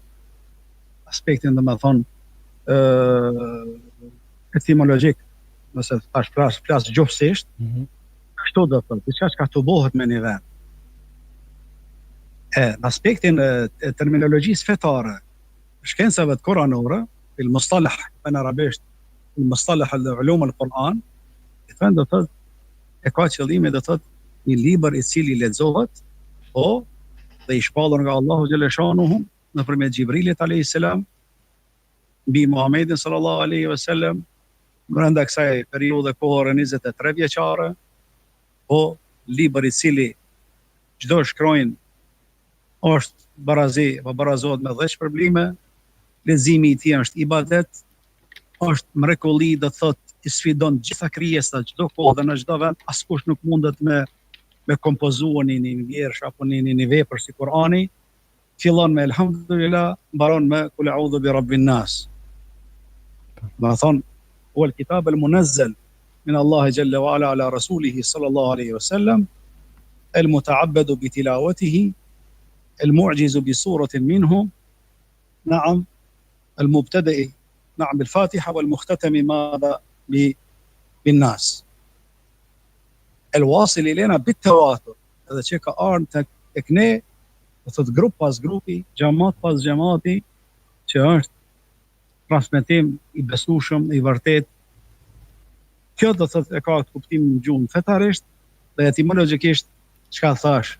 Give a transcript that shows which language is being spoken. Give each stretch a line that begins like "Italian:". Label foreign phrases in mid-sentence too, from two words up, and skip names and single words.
Albanian: Aspektin dhe me thonë etimologjik, nëse tash flas gjuhësisht, kështu do të thotë, diçka që ka të bëhet me një vend. Në aspektin e terminologjisë fetare, shkencave të kuranore,
Arabic: المصطلح
Albanian: në arabisht,
Arabic: المصطلح العلوم القرآن,
Albanian: do të thotë e ka qëllimin do të thotë një libër i cili lexohet, po dhe i shpallur nga Allahu xhaleshanuhu nëpërmjet Xhibrilit
Arabic: عليه السلام
Albanian: mbi Muhamedit
Arabic: صلى الله عليه وسلم
Albanian: brenda kësaj periudhe kohore 23 vjeçare, po libër i cili çdo shkronjë është barazi, apo barazohet me 10 shpërblime, leximi i tij është ibadet, është mrekulli, do të thotë i sfidon gjitha krijesat, çdo kohë dhe në çdo vend, askush nuk mundet me kompozuar një vjersh apo një vepër si Kurani, fillon me elhamdulillah, mbaron me
Arabic: قل أعوذ برب الناس.
Albanian: Ma thon
Arabic: هو الكتاب المنزل من الله جل وعلا على رسوله صلى الله عليه وسلم المتعبد بتلاوته المعجز بصورة منه نعم المبتدئ نعم بالفاتحة والمختتم ماذا بالناس الواصل إلينا بالتواتر
Albanian: edhe që ka ardhur tek ne, do thot grup pas grupi, xhamat pas xhamati, që është transmetim i besueshëm, i vërtet. Kjo do thot e ka kuptimin në gjuhën fetarisht dhe etimologjikisht çka thash.